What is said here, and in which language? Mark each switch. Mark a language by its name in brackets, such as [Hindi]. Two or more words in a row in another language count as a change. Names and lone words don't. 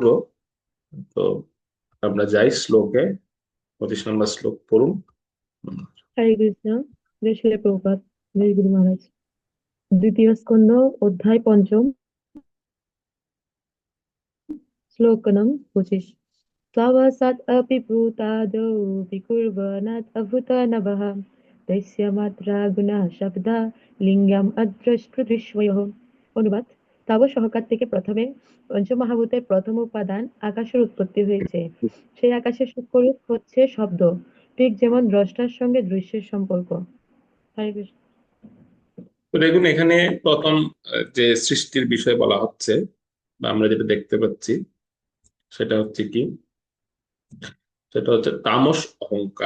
[Bangla] তো আমরা যাই শ্লোকে। 25 নম্বর শ্লোক পড়ুন। [Sanskrit] হরে কৃষ্ণ। [Bangla] জয় শিল প্রভুপাদ। জয় গুরু মহারাজ। দ্বিতীয় স্কন্ধ, অধ্যায় পঞ্চম, শ্লোক নং 25। [Sanskrit] স্বভাসাৎ अपि भूतादौ विकुर्वनात् अभूतनवः तस्य मात्रा गुणा শব্দা লিঙ্গম অদ্রষ্টৃষ্বয়ঃ। [Bangla] অনুবাদ: তাব সহকার থেকে প্রথমে পঞ্চমহাভূতের প্রথম উপাদান আকাশের উৎপত্তি হয়েছে। সেই আকাশের সূক্ষ্মরূপ হচ্ছে শব্দ, ঠিক যেমন দ্রষ্টার সঙ্গে দৃশ্যের সম্পর্ক। [Sanskrit] হরে কৃষ্ণ। [Bangla] তো দেখুন, এখানে প্রথম যে সৃষ্টির বিষয় বলা হচ্ছে বা আমরা যেটা দেখতে পাচ্ছি, সেটা হচ্ছে কি, সেটা হচ্ছে তামস অহংকার।